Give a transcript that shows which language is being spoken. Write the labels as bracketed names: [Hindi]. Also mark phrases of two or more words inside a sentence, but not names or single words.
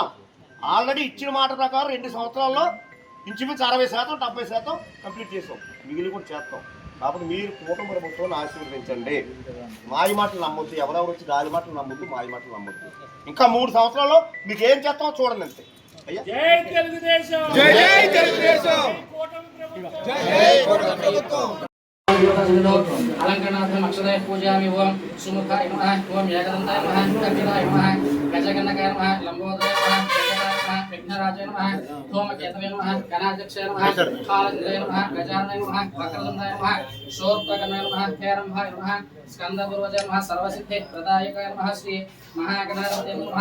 [Telugu] ఆల్రెడీ ఇచ్చిన మాట ప్రకారం 2 సంవత్సరాల్లో ఇంచుమించు 60%-70% కంప్లీట్ చేస్తాం, మిగిలి కూడా చేస్తాం. కాబట్టి మీరు కూటమి ప్రభుత్వాన్ని ఆశీర్వదించండి. మాయ మాటలు నమ్మొద్దు, ఎవరెవరు వచ్చి గాలి మాటలు నమ్మొద్దు, మాయ మాటలు నమ్మొద్దు. ఇంకా 3 సంవత్సరాల్లో మీకు ఏం చేస్తామో చూడండి అంతే. అయ్యా [Sanskrit] अलंकरणार्थम अक्षराय पूजयामि। ओम सुमुखाय नमः, ओम एकदन्ताय नमः, कपिलाय नमः, गजगणकाय नमः, लंबोदराय नमः, गजराय नमः, विघ्नराजाय नमः, धूमकेतवे नमः, गणाध्यक्षाय नमः, कालन्द्राय नमः, गजाननाय नमः, वक्रतुण्डाय नमः, शूर्पकर्णाय नमः, हेरम्भाय नमः, स्कन्दपूर्वजाय नमः, सर्वसिद्धि प्रदायकाय नमः, श्री महागणाधिपतये नमः।